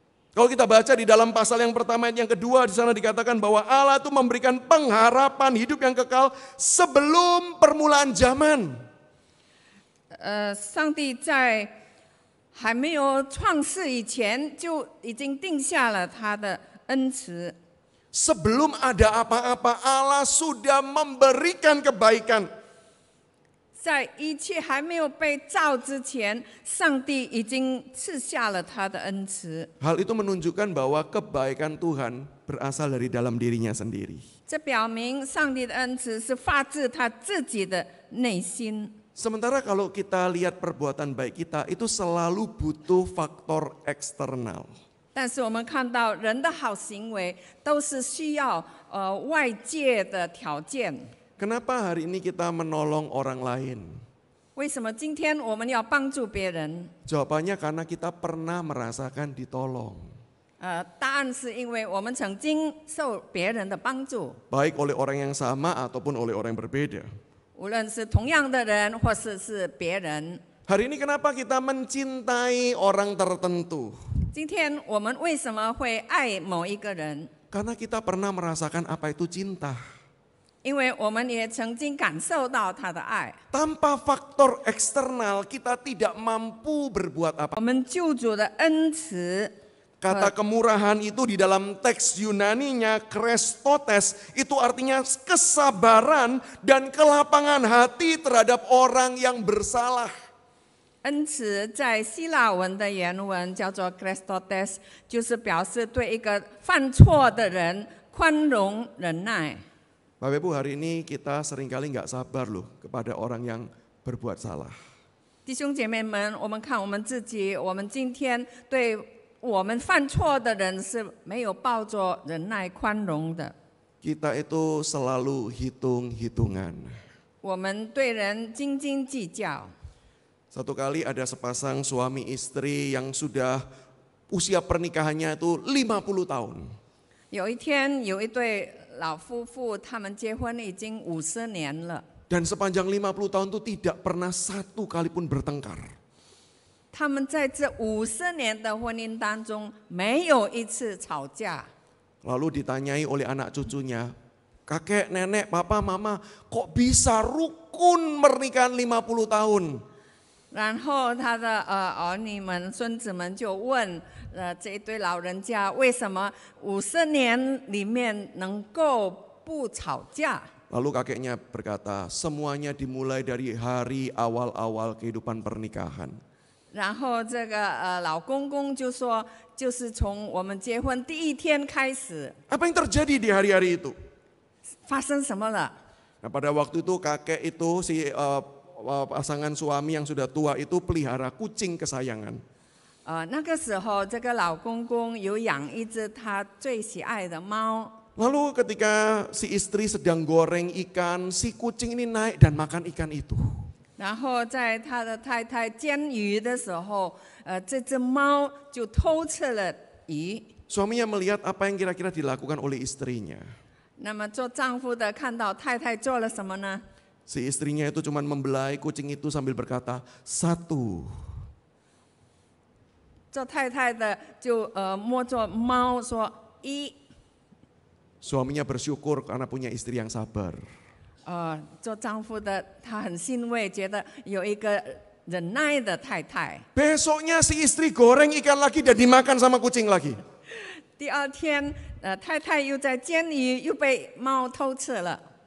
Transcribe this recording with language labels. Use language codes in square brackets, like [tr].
[id] Kalau kita baca di dalam pasal yang pertama dan yang kedua, di sana dikatakan bahwa Allah itu memberikan pengharapan hidup yang kekal sebelum permulaan zaman. [zh] 上帝在还没有创世以前，就已经定下了他的恩慈。 [id] Sebelum ada apa-apa, Allah sudah memberikan kebaikan. [zh] 在一切还没有被造之前，上帝已经赐下了他的恩慈。 [id] Hal itu menunjukkan bahwa kebaikan Tuhan berasal dari dalam dirinya sendiri. [zh] 这表明上帝的恩慈是发自他自己的内心。 [id] Sementara kalau kita lihat perbuatan baik kita itu selalu butuh faktor eksternal. [zh] 但是我们看到人的好行为都是需要外界的条件。 [id] Kenapa hari ini kita menolong orang lain? [zh] 为什么今天我们要帮助别人？ [id] Jawabannya karena kita pernah merasakan ditolong. [zh] 答案是因为我们曾经受别人的帮助， [id] Baik oleh orang yang sama ataupun oleh orang yang berbeda. [zh] 无论是同样的人或是别人。 [id] Hari ini kenapa kita mencintai orang tertentu? [zh] 今天我们为什么会爱某一个人？ [id] Karena kita pernah merasakan apa itu cinta. [zh] 因为我们也曾经感受到他的爱。 [id] Tanpa faktor eksternal kita tidak mampu berbuat [zh] 我 [id] apa. [zh] 们救主的恩慈， [id] Kata kemurahan itu di dalam teks Yunaninya Krestotes itu artinya kesabaran dan kelapangan hati terhadap orang yang bersalah. [zh] 恩慈在希腊文的原文叫做 Christotes， 就是表示对一个犯错的人宽容忍耐。 [id] Bapak Ibu, hari ini kita seringkali nggak sabar loh kepada orang yang berbuat salah. [zh] 弟兄姐妹们，我们看我们自己，我们今天对我们犯错的人是没有抱着忍耐宽容的。 [id] Kita itu selalu hitung-hitungan. [zh] 我们对人斤斤计较。 [id] Satu kali ada sepasang suami istri yang sudah usia pernikahannya itu 50 tahun. [zh] 有一天，有一对老夫妇，他们结婚已经50年了。 [id] Dan sepanjang 50 tahun itu tidak pernah satu kali pun bertengkar. [zh] 他们在这50年的婚姻当中，没有一次吵架。 [id] Lalu ditanyai oleh anak cucunya, kakek, nenek, papa, mama, kok bisa rukun pernikahan 50 tahun? [zh] 然后他的儿女们、孙子们就问这一对老人家，为什么50年里面能够不吵架？ [id] Lalu kakeknya berkata, semuanya dimulai dari hari awal-awal kehidupan pernikahan. [zh] 然后这个老公公就说，就是从我们结婚第一天开始， [id] Apa yang terjadi di hari-hari itu? [zh] 发生什么了？ [id] Nah, pada waktu itu kakek itu pasangan suami yang sudah tua itu pelihara kucing kesayangan. [zh] 那个时候，这个老公公有养一只他最喜爱的猫。 [id] Lalu ketika si istri sedang goreng ikan, si kucing ini naik dan makan ikan itu. [zh] 然后在他的太太煎鱼的时候，这只猫就偷吃了鱼。 [id] Suaminya melihat apa yang kira-kira dilakukan oleh istrinya. [zh] 那么做丈夫的看到太太做了什么呢？ [id] Si istrinya itu cuma membelai kucing itu sambil berkata, 1. [zh] 做太太的就摸着猫说1。 [id] Suaminya bersyukur karena punya istri yang sabar. [zh] 做丈夫的他很欣慰，觉得有一个忍耐的太太。 [id] Besoknya si istri goreng ikan lagi dan dimakan sama kucing lagi. [zh] 第二天，太太又在煎鱼，又被猫偷吃了。